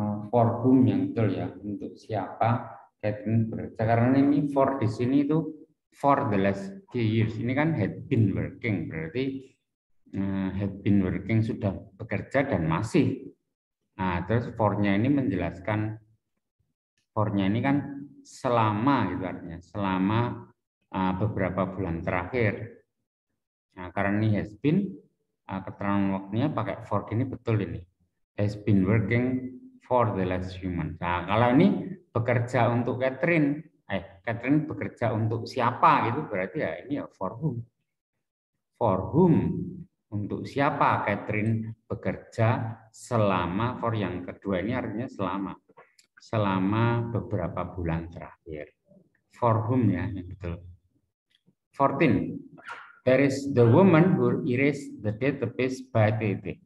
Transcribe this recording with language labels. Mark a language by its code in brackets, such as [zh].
[en] For whom [id] yang betul ya, untuk siapa Catherine bekerja. Karena ini for di sini itu for the last few years. Ini kan [en] had been working, [id] berarti had been working sudah bekerja dan masih. Nah, terus for-nya ini menjelaskan, for-nya ini kan selama gitu artinya, selama beberapa bulan terakhir. Nah, karena ini [en] has been, [id] keterangan waktunya pakai for ini betul ini. [en] Has been working for the last few months. [id] Nah, kalau ini bekerja untuk Catherine, Catherine bekerja untuk siapa gitu, berarti ya ini ya for whom. [en] For whom, [id] untuk siapa Catherine bekerja selama, for yang kedua ini artinya selama beberapa bulan terakhir. [en] For whom [id] ya, yang betul. 14. [en] There is the woman who erased the database by titik.